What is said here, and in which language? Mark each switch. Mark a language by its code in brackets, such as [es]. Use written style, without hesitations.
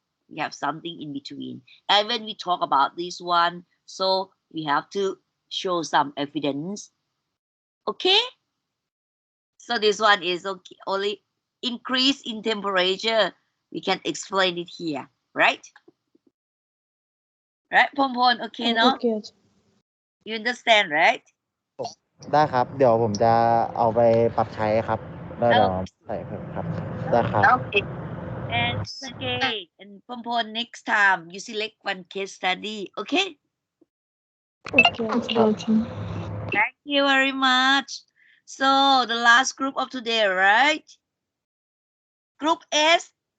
[en] We have something in between. And when we talk about this one, so we have to show some evidence. Okay? So this one is okay, only increase in temperature. We can explain it here, right? Right, พรหมพล okay, no? Okay. You understand, right? [th] ได้ครับ เดี๋ยวผมจะเอาไปปรับใช้ครับแล้วเดี๋ยวใส่เพิ่มครับ ได้ครับ [en] Okay. And okay, and พรหมพล next time you select one case study, okay? Okay. Thank you very much. So the last group of today, right? Group S.